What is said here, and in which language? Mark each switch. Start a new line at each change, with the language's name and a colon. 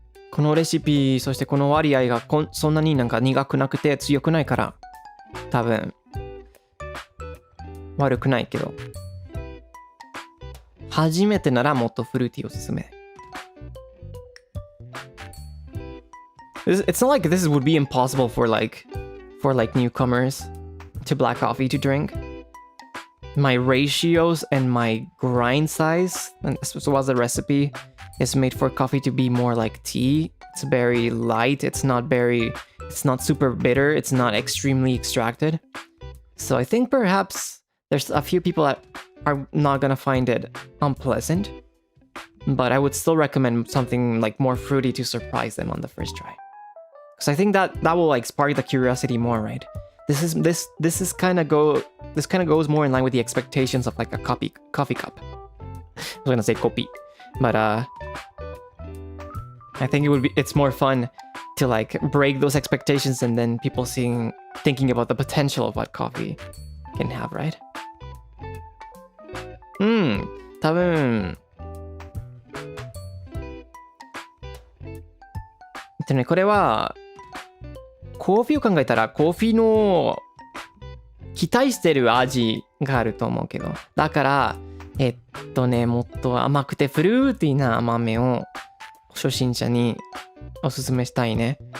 Japanese: このレシピ、そしてこの割合がそんなになんか苦くなくて強くないから、多分悪くないけど、初めてならもっとフルーティーおすすめ。
English: It's not like this would be impossible for like newcomers to black coffee to drink. My ratios and my grind size, and as well as the recipe, is made for coffee to be more like tea. It's very light. It's not super bitter. It's not extremely extracted. So I think perhaps there's a few people that are not gonna find it unpleasant, but I would still recommend something like more fruity to surprise them on the first try. Because I think that will like spark the curiosity more, right? This kind of goes more in line with the expectations of like a coffee cup. I was gonna say kopi, but I think it's more fun to like break those expectations and then people thinking about the potential of what coffee can have, right?
Japanese: 多分これはコーヒーを考えたらコーヒーの期待してる味があると思うけど、だからもっと甘くてフルーティーな豆を初心者におすすめしたいね。